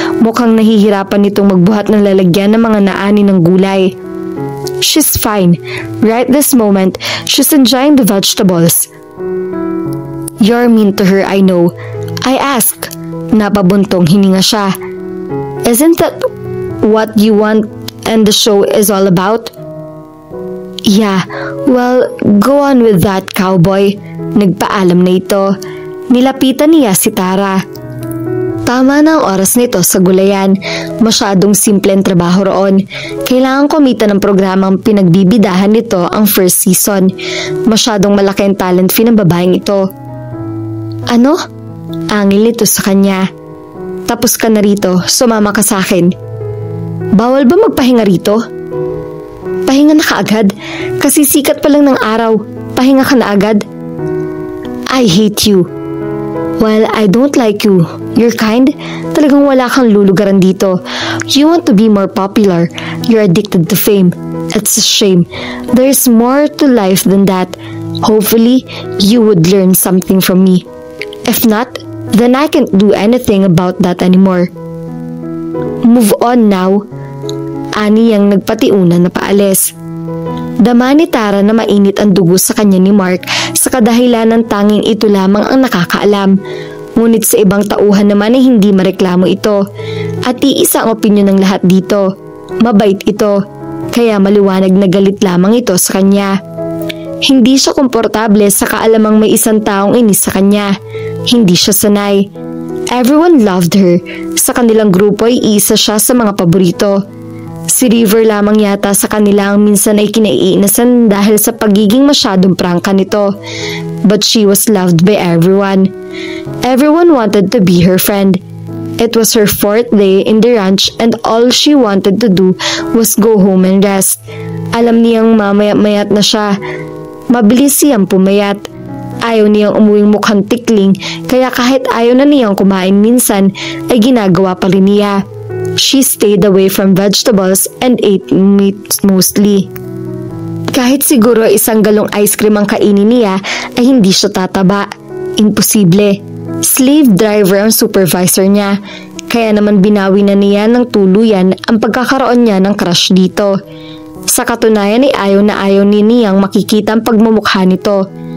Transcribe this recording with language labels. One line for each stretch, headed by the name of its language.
Filipino: Mukhang nahihirapan nitong magbuhat ng lalagyan ng mga naani ng gulay.
English: She's fine. Right this moment, she's enjoying the vegetables. You're mean to her, I know. I ask.
Filipino: Napabuntong hininga siya.
English: Isn't that what you want and the show is all about? Yeah, well, go on with that, cowboy.
Filipino: Nagpaalam na ito. Nilapitan niya si Tara. Tama na ang oras nito sa gulayan. Masyadong simple ang trabaho roon. Kailangan kumita ng programang pinagbibidahan nito ang first season. Masyadong malaki ang talent fee ng babaeng ito. Ano? Angil nito sa kanya. Tapos ka na rito, sumama ka sa akin. Bawal ba magpahinga rito? Pahinga na kaagad. Kasi sikat pa lang ng araw. Pahinga ka na agad.
English: I hate you. Well, I don't like you. You're kind.
Filipino: Talagang wala kang lulugaran dito.
English: You want to be more popular. You're addicted to fame. It's a shame. There's more to life than that. Hopefully, you would learn something from me. If not, then I can't do anything about that anymore. Move on now.
Filipino: Ani ang nagpatiuna na paalis. Dama ni Tara na mainit ang dugo sa kanya ni Mark sa kadahilan ng tanging ito lamang ang nakakaalam. Ngunit sa ibang tauhan naman ay hindi mareklamo ito. At iisa ang opinyon ng lahat dito. Mabait ito. Kaya maliwanag na galit lamang ito sa kanya. Hindi siya komportable sa kaalamang may isang taong inis sa kanya. Hindi siya sanay.
English: Everyone loved her.
Filipino: Sa kanilang grupo ay isa siya sa mga paborito. Si River lamang yata sa kanila ang minsan ay kinaiinasan dahil sa pagiging masyadong prangka nito.
English: But she was loved by everyone. Everyone wanted to be her friend. It was her 4th day in the ranch and all she wanted to do was go home and rest.
Filipino: Alam niyang mamaya-mayat na siya. Mabilis siyang pumayat. Ayaw niyang umuwing mukhang tikling kaya kahit ayaw na niyang kumain minsan ay ginagawa pa rin niya.
English: She stayed away from vegetables and ate meat mostly.
Filipino: Kahit siguro isang galong ice cream ang kainin niya ay hindi siya tataba. Imposible. Slave driver ang supervisor niya. Kaya naman binawi na niya ng tuluyan ang pagkakaroon niya ng crush dito. Sa katunayan ay ayaw na ayaw ni niyang makikita ang pagmumukha nito.